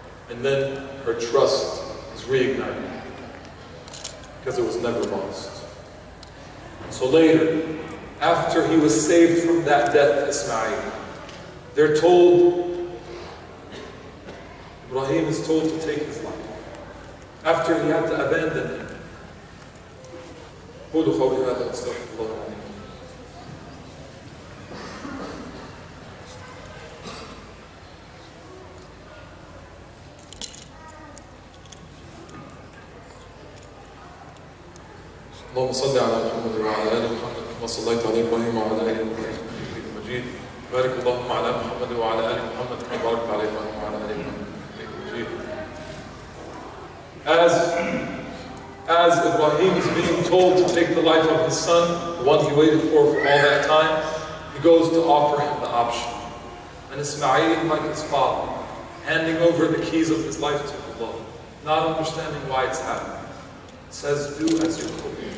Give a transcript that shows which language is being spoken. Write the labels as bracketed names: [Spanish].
[English] And then her trust is reignited, because it was never lost. So later, after he was saved from that death, Ismail, they're told, Ibrahim is told to take his life. After he had to abandon him. [Arabic] قولوا قولي هذا واستغفر الله العظيم. اللهم صل على محمد وعلى ال محمد كما صليت على ابراهيم وعلى ال ابراهيم انك حميد مجيد. بارك اللهم على محمد وعلى ال محمد كما باركت على ابراهيم وعلى ال ابراهيم انك حميد مجيد. [English] As Ibrahim is being told to take the life of his son, the one he waited for all that time, he goes to offer him the option. And Ismail, like his father, handing over the keys of his life to Allah, not understanding why it's happening, says, do as you will.